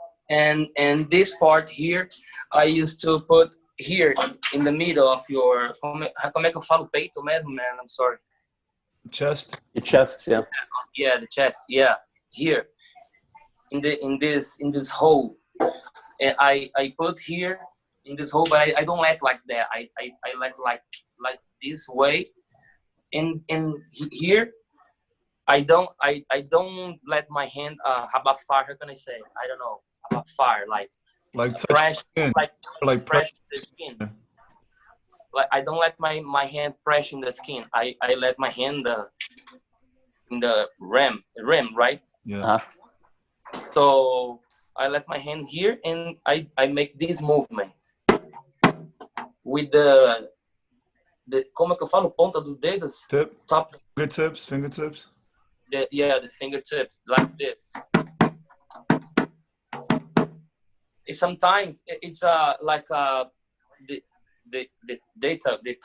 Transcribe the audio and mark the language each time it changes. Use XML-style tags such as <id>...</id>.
<en>and this part here, I used to put here in the middle of your</en> <pt>como é que eu falo peito mesmo,</pt> <en>man? I'm sorry. Chest. Your chest, yeah. Yeah, the chest. Yeah, here in this hole, and I put here in this hole, but I don't like that. I like this way. In here, I don't let my hand abafar. How can I say? I don't know. Abafar, like Like press, skin. Like press the skin. Like I don't let my hand press in the skin. I let my hand in the rim, right? Yeah. Uh-huh. So I let my hand here, and I make this movement with the</en> <pt>como é que eu falo? Ponta dos dedos.</pt> <en>Tip. Top. Fingertips. The fingertips, like this. Sometimes it's like the data.</en>